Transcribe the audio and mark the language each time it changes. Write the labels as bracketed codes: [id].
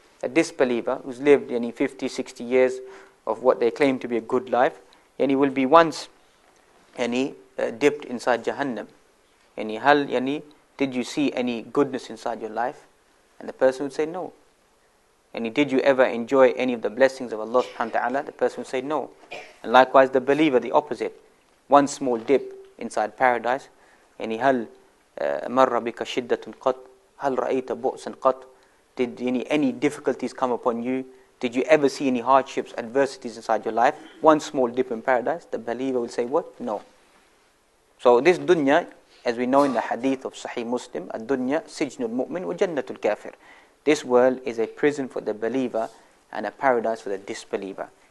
[en] a disbeliever who's lived 50, 60 years of what they claim to be a good life, and he will be once dipped inside Jahannam. Did you see any goodness inside your life? And the person would say no. And did you ever enjoy any of the blessings of Allah subhanahu wa ta'ala? The person would say no. And likewise the believer, the opposite. One small dip inside paradise. [ar] هل مر بك شدة قط هل رأيت بؤسا قط? [en] Did any difficulties come upon you? Did you ever see any hardships, adversities inside your life? One small dip in paradise, the believer will say what? No. So this dunya, as we know in the hadith of Sahih Muslim, [ar] ad-dunya sijnul mu'min wa jannatul kafir. [en] This world is a prison for the believer and a paradise for the disbeliever.